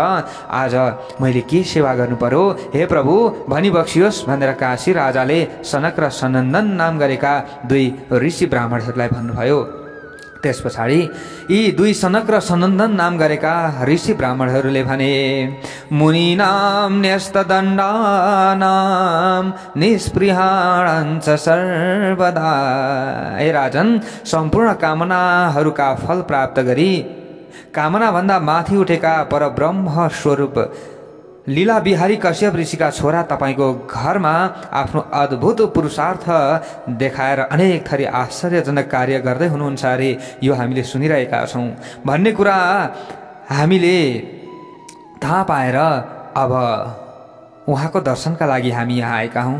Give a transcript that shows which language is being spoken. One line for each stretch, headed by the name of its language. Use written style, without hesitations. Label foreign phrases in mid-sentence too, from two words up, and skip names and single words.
Nepali: आज मैले के सेवा गर्नु पर्यो हे प्रभु भनी बक्सियोस् भनेर काशी राजाले सनक र सनन्दन नाम गरेका दुई ऋषि ब्राह्मणहरूलाई भन्नुभयो। त्यस पछाडि यी दुई सनक र सनन्दन नाम गरेका ऋषि ब्राह्मणहरूले भने
Sanskrit: मुनीनाम न्यस्तदण्डानाम निस्पृहाणञ्च सर्वदा।
Nepali: हे राजन, सम्पूर्ण कामनाहरूका फल प्राप्त गरी कामनाभन्दा माथि उठेका परब्रह्म स्वरूप लीला बिहारी कश्यप ऋषिका छोरा तपाईँको घरमा आफ्नो अद्भुत पुरुषार्थ देखाएर अनेक थरी आश्चर्यजनक कार्य गर्दै हुनुहुन्छ अरे, यो हामीले सुनिरहेका छौँ भन्ने कुरा हामीले थाहा पाएर अब उहाँको दर्शनका लागि हामी यहाँ आएका हौँ।